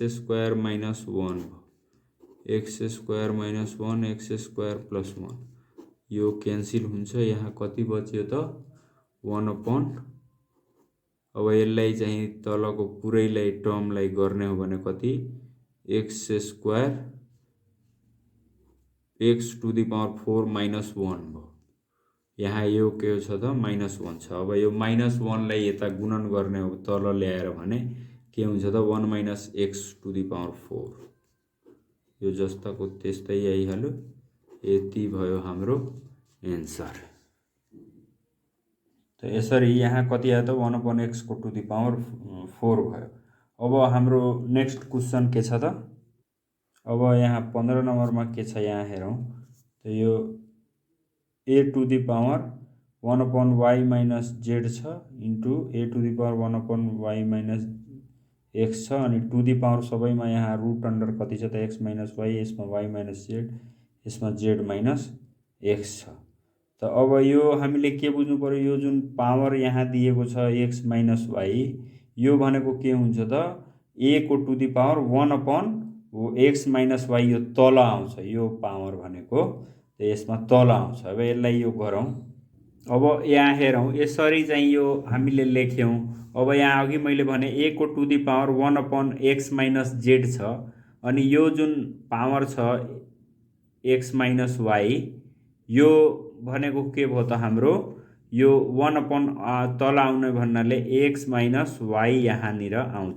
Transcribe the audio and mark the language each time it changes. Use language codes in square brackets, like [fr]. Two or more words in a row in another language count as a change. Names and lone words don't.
[ne] स्क्वायर -1 भयो, [en] x square -1 x square plus 1 [ne] यो क्यान्सिल हुन्छ, यहाँ कति बच्यो त 1 अपन, अब यसलाई चाहिँ तलको पुरैलाई टर्मलाई गर्ने हो भने कति [en] x square x to the power 4 -1 [ne] भयो, यहाँ यो के छ त -1 छ। अब यो -1 लाई यता गुणन गर्ने हो तल ल्याएर भने के हुन्छ त [en] 1 minus x to the power 4, [ne] यो जस्ताको त्यस्तै आइहाल्यो, यति भयो हाम्रो एन्सर। त यसरी यहाँ कति आयो त 1 [en] upon x [ne] को [en] to the power 4 [ne] भयो। अब हाम्रो [en] next question [ne] के छ त, अब यहाँ 15 नम्बरमा के छ यहाँ हेरौँ, त यो [en] a to the power 1 upon y minus z [ne] छ [en] into a to the power 1 upon y minus x [ne] छ, अनि [en] to the power [ne] सबैमा यहाँ [en] root under [ne] कति छ त [en] x minus y, [ne] यसमा [en] y minus z, [ne] यसमा [en] z minus x [ne] छ। त अब यो हामीले के बुझ्नु पर्यो, यो जुन पावर यहाँ दिएको छ [en] x minus y, [ne] यो भनेको के हुन्छ त ए को [en] to the power 1 upon x minus y [ne] यो तल आउँछ, यो पावर भनेको यसमा तल आउँछ। अब यसलाई यो गरौँ। अब यहाँ हेरौँ, यसरी चाहिँ यो हामीले लेख्यौँ। अब यहाँ अघि मैले भने a को [en] to the power 1/x minus z [ne] छ, अनि यो जुन पावर छ [en] x minus y, [ne] यो भनेको के भयो त हाम्रो, यो 1 तल आउने भन्नाले [en] x minus y [ne] यहाँनिर आउँछ।